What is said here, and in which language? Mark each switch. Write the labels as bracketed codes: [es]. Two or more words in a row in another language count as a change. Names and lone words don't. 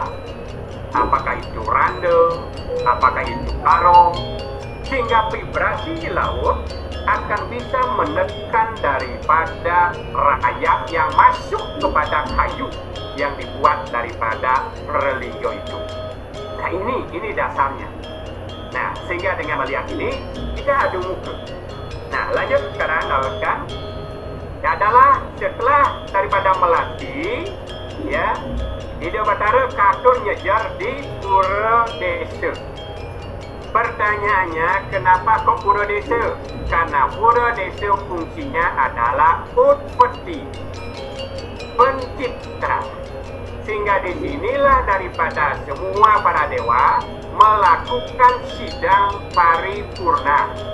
[id] Apakah itu randa, apakah itu karong, sehingga vibrasi di laut akan bisa menekan daripada rayap yang masuk kepada kayu yang dibuat daripada perlingga itu. Nah ini dasarnya. Nah, sehingga dengan melihat ini kita adu muka. Nah, lanjut sekarang lakukan adalah setelah daripada melatih, ya, [ban] Ida Batara katun nyejar di pura desa. [id] Pertanyaannya, kenapa kok pura desa? Karena pura desa fungsinya adalah utpati, pencipta. Sehingga disinilah daripada semua para dewa melakukan sidang paripurna.